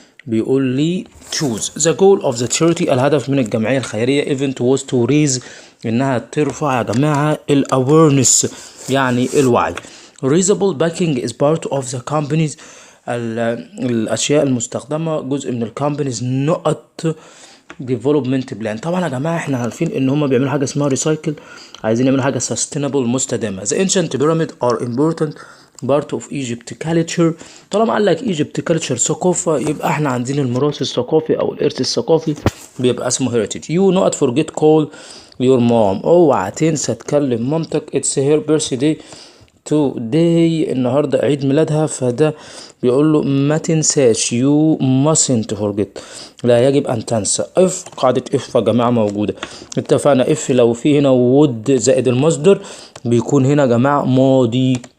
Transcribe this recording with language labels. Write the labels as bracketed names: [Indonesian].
[Arabic] بيقول لي choose the goal of the charity، الهدف من الجمعية الخيرية event was to raise، انها ترفع يا جماعة awareness يعني الوعي. [English] reusable packaging is part of the companies، الاشياء المستخدمة جزء من الكومبانيز نقط development plan. [Arabic] طبعا يا جماعة احنا عارفين ان هما بيعملوا حاجة اسمها ريسايكل، عايزين يعملوا حاجة sustainable مستدامة. [English] the ancient pyramid are important part of Egypt culture. [Arabic] طالما قال لك Egypt culture ثقافة، يبقى احنا عندنا الميراث الثقافي او الارث الثقافي بيبقى اسمه heritage. [English] you not forget call your mom، اوعى تنسى تكلم مامتك. it's her birthday today، النهارده عيد ميلادها. [Arabic] فده بيقول له ما تنساش you mustn't forget، لا يجب ان تنسى. if قاعدة if يا جماعة موجودة، اتفقنا if لو في هنا would زائد المصدر بيكون هنا يا جماعة ماضي.